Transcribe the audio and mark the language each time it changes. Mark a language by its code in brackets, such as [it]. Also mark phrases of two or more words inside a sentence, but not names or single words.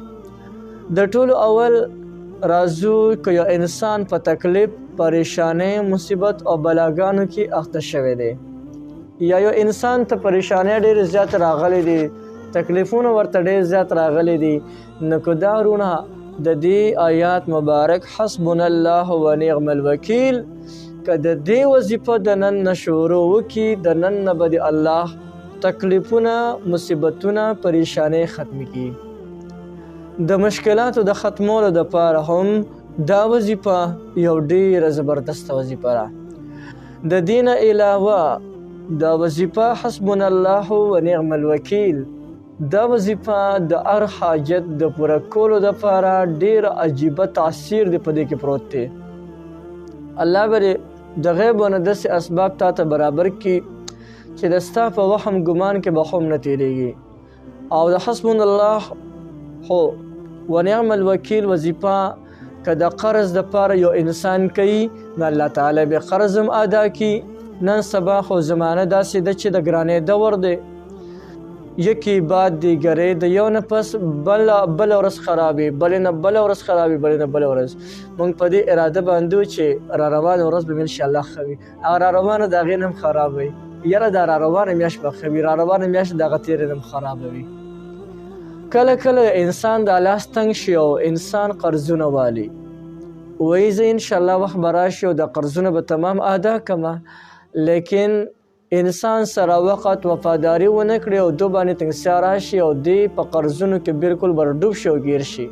[ps] د ټولو اول راځو که یو انسان په تکلیف، پریشانۍ، مصیبت او بلاګانو کې اخته شوی دی، یا یو انسان ته پریشانۍ ډېرې زیات راغلی دي، تکلیفونه ورته ډېر زیات راغلی دي، نو که دا وروڼه د دې آیات مبارک [ar] حسبنا الله و نعم الوکیل [ps] که د دې وظیفه د نن نه شروع وکړي، د نن نه به د الله تکلیفونه، مصیبتونه، پریشانۍ ختم کړي. د مشکلاتو د ختمولو دپاره هم دا وظیفه یو ډېره زبردسته وظیفه ده. د دې نه علاوه دا وظیفه [ar] حسبنا الله و نعم الوکیل، [ps] دا وظیفه د هر حاجت د پوره کولو دپاره ډېر عجیبه تاثیر دی په دې کې پروت دی. الله به د غیبونه داسې اسباب تا ته برابر کړي چې د ستا په وهم ګمان کې به هم نه تېرېږي. او د [ar] حسبنا الله و نعم الوکیل [ps] وظیفه که د قرض دپاره یو انسان کوي نو الله تعالی به قرض هم ادا کړي. نن سبا خو زمانه داسې ده چې د ګرانۍ دور دی، [fa] یکی بعد دیگری [ps] د یو نه پس بله ورځ خرابي، بلې نه بله ورځ خرابي، بلې نه بله ورځ. موږ په دې اراده باندې وو چې را روانه ورځ به انشاءالله ښه وي، هغه را روانه د هغې نه هم خراب وي. یاره دا را روانه میاشت به ښه وي، را روانه میاشت د هغه تېرې نه هم خرابه وي. کله کله انسان د لاس تنګ شي او انسان قرضونه والي، وایي زه انشاءالله وخت به راشي او د قرضونه به تمام ادا کړمه، لیکن انسان سره وخت وفاداري ونه کړي او دو باندې تنګسیا راشي او دی په قرضونو کې بالکل ورډوب شي او ګیر شي.